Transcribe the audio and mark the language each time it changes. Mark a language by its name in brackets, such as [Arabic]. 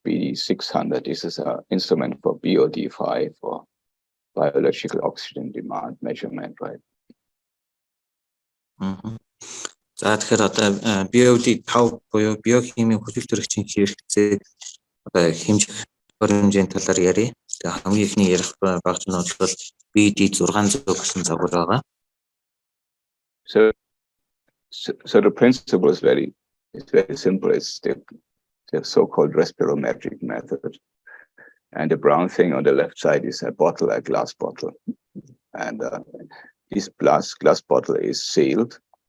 [English] BD600. This is an instrument for BOD5 or biological oxygen demand measurement, right? [Mongolian] За тэгэхээр одоо BOD5 буюу биохимийн хүчил төрөгчийн хэрэгцээг одоо хэмжих хэмжээний талаар ярив. Тэгээ хамгийн ихний ярих багц нь бол BD600 гэсэн загвар байгаа. [English] So the principle is very simple. It's the so-called respirometric method. And the brown thing on the left side is a bottle, a glass bottle. And this glass bottle is sealed.